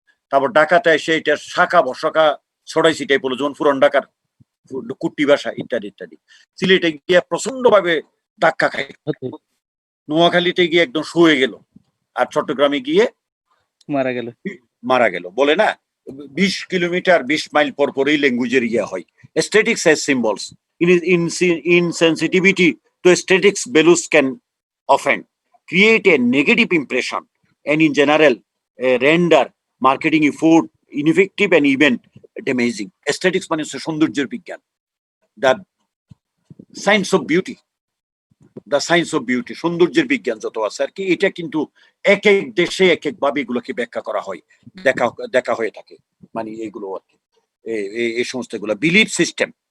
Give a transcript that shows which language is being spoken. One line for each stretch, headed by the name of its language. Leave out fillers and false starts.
Bangla: তারপর ঢাকাতে এসে এটা শাখা বশাখা ছড়াই ছিটাই পড়লো, যেমন পুরান ঢাকার কুট্টি ভাষা ইত্যাদি ইত্যাদি। সিলেটে গিয়ে প্রচন্ড ভাবে ধাক্কা খাই, নোয়াখালীতে গিয়ে একদম শুয়ে গেল, আর চট্টগ্রামে গিয়ে মারা গেল। বলে না 20 কিলোমিটার 20 মাইল পরেই ল্যাঙ্গুয়েজের ইয়ে হয়।
English: Aesthetics has symbols. Insensitivity to aesthetics values can often create a negative impression and in general render marketing effort ineffective and even
Bangla: এটা অ্যামেজিং। এস্থেটিক্স মানে হচ্ছে সৌন্দর্যের বিজ্ঞান,
English: the science of beauty,
Bangla: the science of beauty, সৌন্দর্যের বিজ্ঞান যত আছে আর কি। এটা কিন্তু এক এক দেশে এক এক ভাবে এগুলোকে ব্যাখ্যা করা হয়, দেখা হয়ে থাকে। মানে এইগুলো আর কি, এই সমস্ত এগুলো বিলিফ সিস্টেম।